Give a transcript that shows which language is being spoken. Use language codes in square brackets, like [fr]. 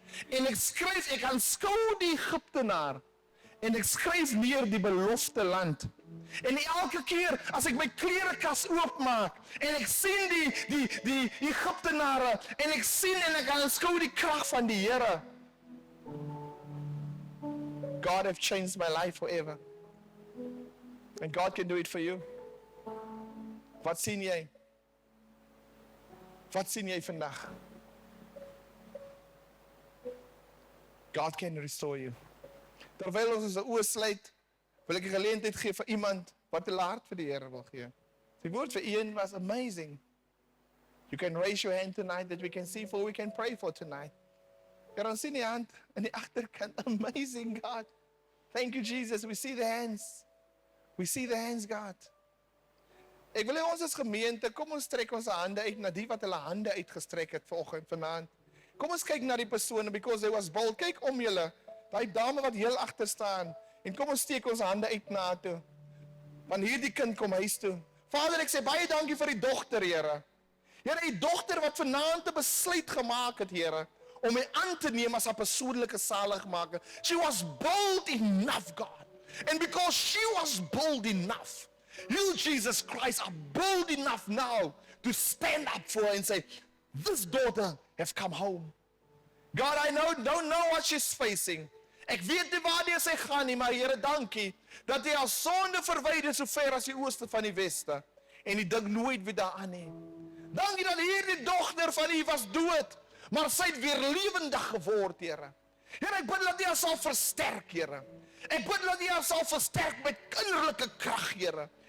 [af] En ek aanskou die Egiptenaar, en ek skryf neer die belofte land. En elke keer as ek my klerekas oopmaak en ek sien die Egiptenare en ek sien en ek aanskou die krag van die Here. [en] God have changed my life forever. And God can do it for you. [af] Wat sien jy? Wat sien jy vandag? [en] God can restore you. [af] Terwyl ons ons oë sluit, wil ek 'n geleentheid gee vir iemand wat 'n hart vir die Here wil gee. Die woord vir Ian was amazing. [en] You can raise your hand tonight that we can see for, we can pray for tonight. [af] Jy kan sien die hand in die agterkant. [en] Amazing God. Thank you Jesus. We see the hands. We see the hands, God. [af] Ek wil hê ons as gemeente, kom ons trek ons hande uit na die wat hulle hande uitgestrek het vanoggend vanaand. Kom ons kyk na die persone [en] because they was bold. [af] Kyk om julle. Daai dame wat heel agter staan. En kom ons steek ons hande uit na toe. Want hierdie kind kom huis toe. Vader, ek sê baie dankie vir die dogter, Here. Here, die dogter wat vanaand 'n besluit gemaak het, Here, om my aan te neem as 'n persoonlike saligmaker. [en] She was bold enough, God. And because she was bold enough, you, Jesus Christ, are bold enough now to stand up for her and say, this daughter has come home. God, I don't know what she's facing. [af] Ek weet nie waar sy gaan nie, maar Here, dankie dat jy haar sonde verwyder so ver as die ooste van die weste en die ding nooit weer daaraan nie. Dankie dat hierdie dogter van U was dood, maar sy het weer lewendig geword, Here. Here, ek bid dat U haar sal versterk, Here. Ek bid dat U haar sal versterk met kinderlike krag, Here.